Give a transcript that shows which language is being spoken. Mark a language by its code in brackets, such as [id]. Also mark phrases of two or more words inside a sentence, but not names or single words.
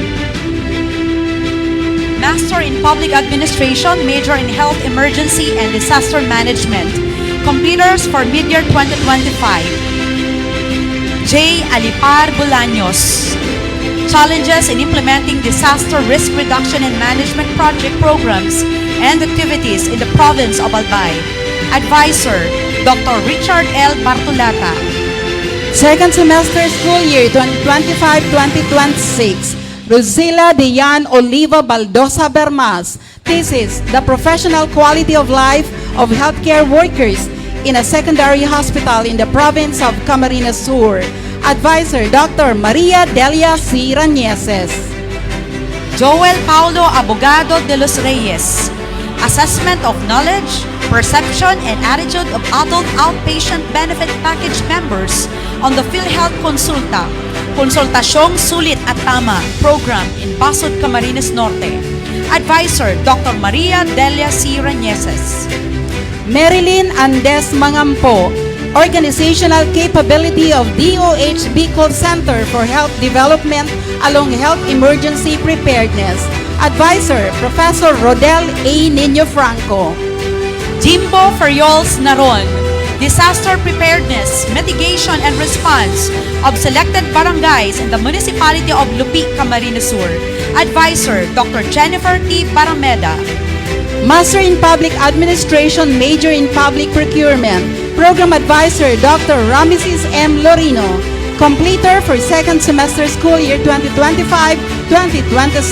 [en] Master in Public Administration, Major in Health Emergency and Disaster Management. Completers for mid-year 2025. J. Alipar Bolaños. Challenges in implementing disaster risk reduction and management project programs and activities in the province of Albay. Advisor, Dr. Richard L. Bartolata. Second semester school year 2025-2026, Rosila Dian Oliva Baldosa Bermas. This is the professional quality of life of healthcare workers in a secondary hospital in the province of Camarines Sur. Advisor, Dr. Maria Delia C. Rañeses. Joel Paulo Abogado de los Reyes. Assessment of knowledge, perception, and attitude of adult outpatient benefit package members on the PhilHealth Consulta, Konsultasyong Sulit at Tama program in Basod, Camarines Norte. Advisor, Dr. Maria Delia C. Rañeses. Marilyn Andes Mangampo, Organizational Capability of DOH Bicol Center for Health Development along Health Emergency Preparedness. Advisor, Professor Rodel A. Nino Franco. Jimbo Ferriols Naron, Disaster Preparedness, Mitigation and Response of Selected Barangays in the Municipality of Lupi, Camarines Sur. Advisor, Dr. Jennifer T. Barameda. Master in Public Administration, Major in Public Procurement. Program Advisor, Dr. Rameses M. Lorino. Completer for second semester school year 2025-2026.